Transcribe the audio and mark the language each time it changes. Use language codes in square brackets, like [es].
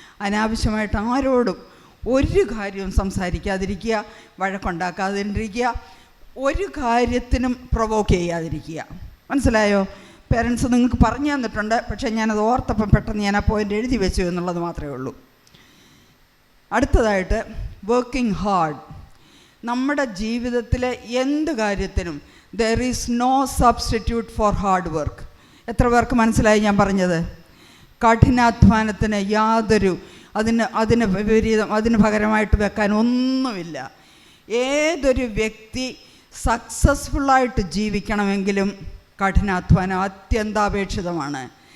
[ml] അനാവശ്യമായിട്ട് ആരോടും ഒരു കാര്യവും സംസാരിക്കാതിരിക്കുക, വഴക്കുണ്ടാക്കാതിരിക്കുക, ഒരു കാര്യത്തിനും പ്രൊവോക്ക് ചെയ്യാതിരിക്കുക. മനസ്സിലായോ? പേരൻസ് നിങ്ങൾക്ക് പറഞ്ഞു തന്നിട്ടുണ്ട്, പക്ഷേ ഞാനത് ഓർത്തപ്പം പെട്ടെന്ന് ഞാൻ ആ പോയിൻ്റ് എഴുതി വെച്ചു എന്നുള്ളത് മാത്രമേ ഉള്ളൂ. അടുത്തതായിട്ട് വർക്കിംഗ് ഹാർഡ്. നമ്മുടെ ജീവിതത്തിലെ എന്ത് കാര്യത്തിനും [en] there is no substitute for hard work. [ml] എത്ര പേർക്ക് മനസ്സിലായി ഞാൻ പറഞ്ഞത്? കഠിനാധ്വാനത്തിന് യാതൊരു അതിന് വിപരീതം, അതിന് പകരമായിട്ട് വെക്കാൻ ഒന്നുമില്ല. ഏതൊരു വ്യക്തി സക്സസ്ഫുള്ളായിട്ട് ജീവിക്കണമെങ്കിലും കഠിനാധ്വാനം അത്യന്താപേക്ഷിതമാണ്.